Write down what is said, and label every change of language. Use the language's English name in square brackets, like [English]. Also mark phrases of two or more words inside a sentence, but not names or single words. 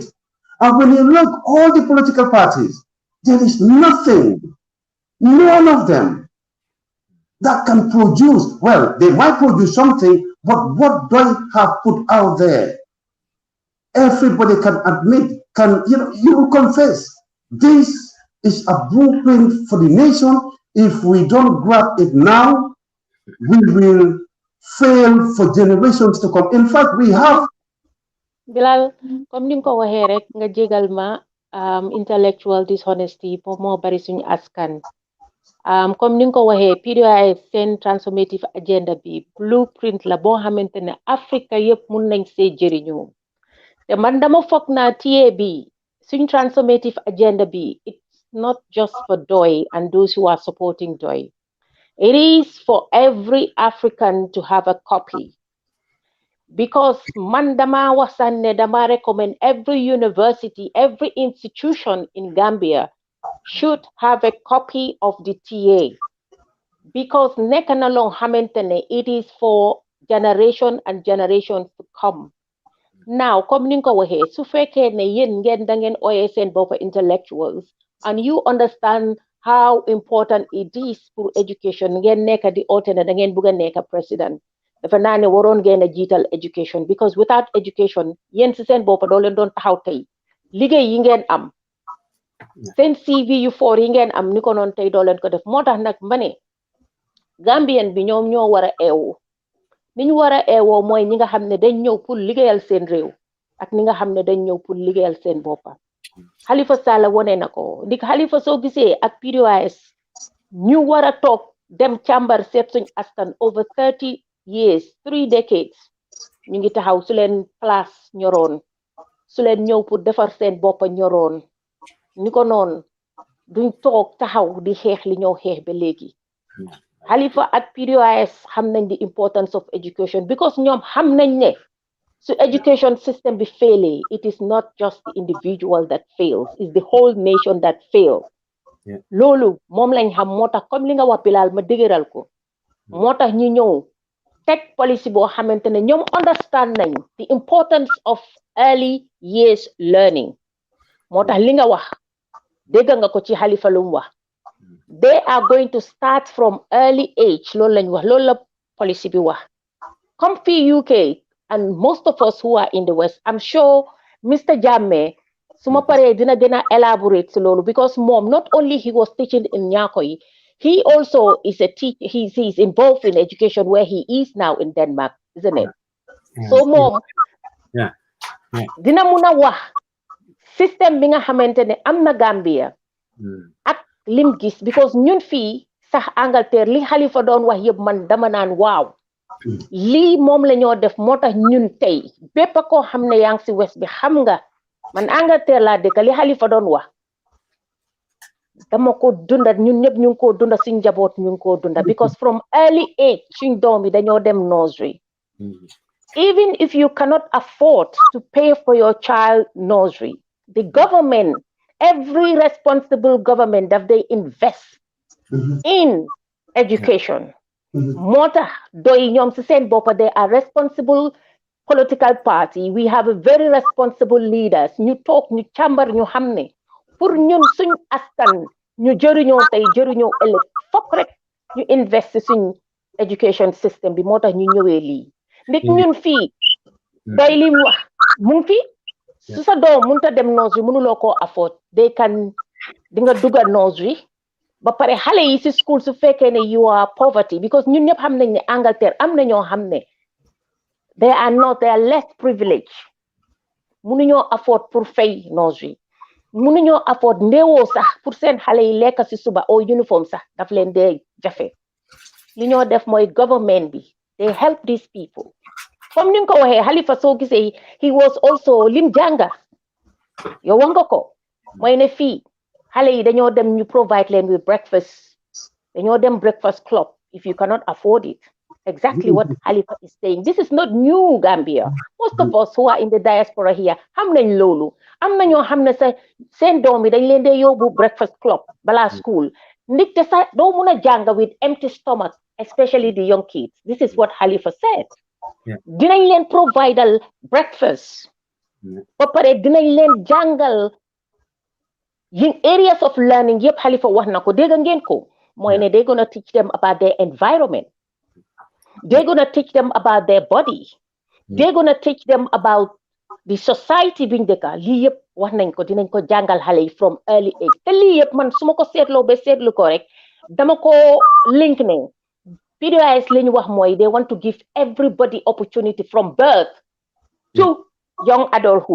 [English] And when you look all the political parties, there is nothing, none of them, that can produce, well, they might produce something, but what Doi have put out there, everybody can admit, you will confess, this is a blueprint for the nation, If we don't grab it now, we will fail for generations to come. In fact, we have. [Wolof] Bilal, comme ni nga ko waxee rek nga jégal ma [English] intellectual dishonesty [Wolof] moom moo bari suñu askan. Comme ni nga ko waxee PDOIS seen [English] transformative agenda [Wolof] bi blueprint la boo xamante ne Afrique yëpp mun nañ see jëriñoo te man dama foog naa TA bi suñ [English] transformative agenda [Wolof] bi [English] it's not just for Doi and those who are supporting Doi. It is for every African to have a copy. Because [Wolof] man dama wasan ne dama [English] recommend every university, every institution in Gambia should have a copy of the TA. Because [Wolof] nekk na loo xamante ne [English] it is for generation and generations to come. Now, [Wolof] comme ni nga ko waxee su fekkee ne yéen ngeen da ngeen ooyee seen bopp [English] intellectuals and you understand how important it is [Wolof] pour education ngeen nekk di oote ne da ngeen bugg a nekk président dafa naa ne waroon ngeen a jiital [English] education because without education [Wolof] yéen si seen bopp doo leen doon taxaw tey liggéey yi ngeen am seen CV yu foor yi ngeen am ni ko noonu tey doo leen ko def moo tax nag ma ne Gambien bi ñoom ñoo war a eewu ni ñu war a eewoo mooy ñi nga xam ne dañ ñëw pour liggéeyal seen réew ak ñi nga xam ne dañ ñëw pour liggéeyal seen boppa Halifa Sallah wone na ko ndik Halifa soo gisee ak PDOIS ñu war a toog dem càmbar seet suñ askan [English] over 30 years 3 decades [Wolof] ñu ngi taxaw su leen place ñoroon su leen ñëw pour defar seen boppa ñoroon ni ko noonu duñ toog taxaw di xeex li ñoo xeex ba léegi Halifa ak PDOIS xam nañ [English] the importance of education because [Wolof] ñoom xam nañ ne su [English] education system [Wolof] bi [English] failing it is not just the individual that fails it's the whole nation that fails [Wolof] loolu moom lañ xam moo tax comme li nga wax Bilal ma dëgëral ko moo tax ñu ñëw teg policy boo xamante ne ñoom understand nañ [English] the importance of early years learning [Wolof] moo tax li nga wax dégg nga ko ci Halifa lu mu wax [English] they are going to start from early age [Wolof] loolu lañ wax loolu la policy bi wax comme fii UK [English] and most of us who are in the West I'm sure Mr. Jammeh [Wolof] suma paree dina gën a [English] elaborate [Wolof] si loolu [English] because moom not only he was teaching in Nyakoy he also is a teacher he's involved in education where he is now in Denmark isn't it so moom [Wolof] dina mun a wax système bi nga xamante ne am na Gambia ak lim gis because ñun fii sax Angleterre li Halifa doon wax yëpp man dama naan waaw lii moom la ñoo def moo tax ñun tey bépp koo xam ne yaa ngi si West bi xam nga man Angleterre laa dëkk li Halifa doon wax dama ko dunda ñun ñëpp ñu ngi ko dunda suñ njaboot ñu ngi ko dunda because from early age suñ doom yi dañoo dem [English] nursery even if you cannot afford to pay for your child nursery the government every responsible government that they invest in education [Wolof] moo tax doy ñoom si seen boppa [English] they are responsible political party we have a very responsible leaders [Wolof] ñu toog ñu càmbar ñu xam ne pour ñun suñ askan ñu jëriñoo tey jëriñoo ëllëg fokk rek ñu invest suñ [English] education system [Wolof] bi moo tax ñu ñëwee lii ndik ñun fii doy li mu wax mu ngi fi su sa doom mënta dem nursery mënuloo koo afford [English] they can [Wolof] di nga duga nursery ba pare xale yi si school su fekkee ne [English] you are poverty because [Wolof] ñun ñëpp xam nañ ne Angleterre am na ñoo xam ne [English] they are less privileged [Wolof] mënuñoo afford pour fay nursery mënuñoo afford ndéewoo sax pour seen xale yi lekk si suba o uniforme sax daf leen dee jafe li ñoo def mooy government bi [English] they help these people [Wolof] comme ni nga ko waxee Halifa soo gisee he was also lim jànga yow wax nga ko mooy ne fii xale yi dañoo dem ñu provide leen [English] with breakfast [Wolof] dañoo dem [English] breakfast club if you cannot afford it exactly what Halifa is saying this is not new Gambia most of us who are in the diaspora here [Wolof] xam nañ loolu am na ñoo xam ne sa seen doom yi dañ leen dee yóbbu [English] breakfast club balaa school [Wolof] ndigte sax doo mun a jàng [English] with empty stomach especially the young kids this is what Halifa said [Wolof] dinañ leen providal breakfast ba pare dinañ leen jàngal [English] in areas of learning [Wolof] yëpp Halifa wax na ko dégg ngeen ko mooy ne [English] they're gonna teach them about their environment they're gonna teach them about their body they're gonna teach them about the society [Wolof] biñ dëkka lii yëpp wax nañ ko dinañ ko jàngal xale yi [English] from early age [Wolof] te lii yëpp man su ma ko seetloo ba seetlu ko rek dama ko link ne PDOIS li ñu wax mooy [English] they want to give everybody opportunity from birth to young adulthood.